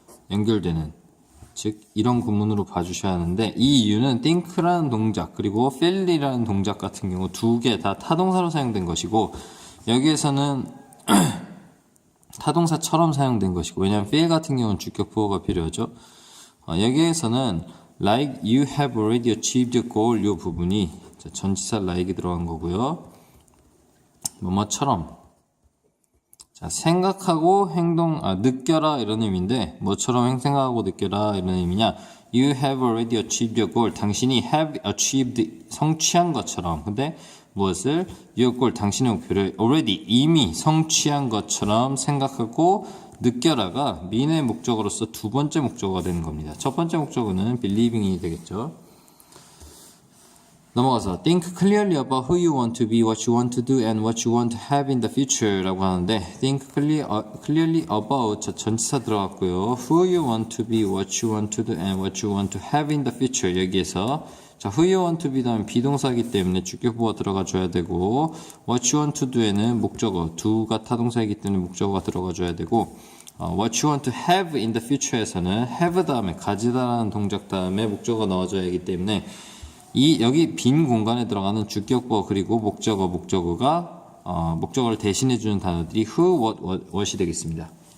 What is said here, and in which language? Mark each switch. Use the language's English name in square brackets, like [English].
[Korean] 연결되는, 즉 이런 구문으로 봐주셔야 하는데 이 이유는 think라는 동작 그리고 feel이라는 동작 같은 경우 두 개 다 타동사로 사용된 것이고 여기에서는 타동사처럼 사용된 것이고, 왜냐하면 feel 같은 경우는 주격 부호가 필요하죠. 여기에서는 [English] like you have already achieved your goal [Korean] 이 부분이 전치사 like이 들어간 거고요. 뭐뭐처럼, 자 생각하고 행동, 느껴라 이런 의미인데 뭐처럼 생각하고 느껴라 이런 의미냐? [English] You have already achieved your goal. [Korean] 당신이 [English] have achieved, [Korean] 성취한 것처럼. 근데 무엇을? [English] your goal, [Korean] 당신의 목표를 already, 이미 성취한 것처럼 생각하고 느껴라가 mean의 목적어로서 두 번째 목적어가 되는 겁니다. 첫 번째 목적어는 believing이 되겠죠. 넘어가서 [English] think clearly about who you want to be, what you want to do, and what you want to have in the future [Korean] 라고 하는데 [English] think clearly about, [Korean] 자 전치사 들어갔고요. [English] who you want to be, what you want to do, and what you want to have in the future. [Korean] 여기에서 자 [English] who you want to be [Korean] 다음에 비동사이기 때문에 주격부가 들어가 줘야 되고 [English] what you want to do [Korean] 에는 목적어, do가 타동사이기 때문에 목적어가 들어가 줘야 되고 [English] what you want to have in the future [Korean] 에서는 have 다음에 가지다라는 동작 다음에 목적어가 넣어줘야 하기 때문에 여기 빈 공간에 들어가는 주격보 그리고 목적어가 목적어를 대신해주는 단어들이 who, what이 되겠습니다.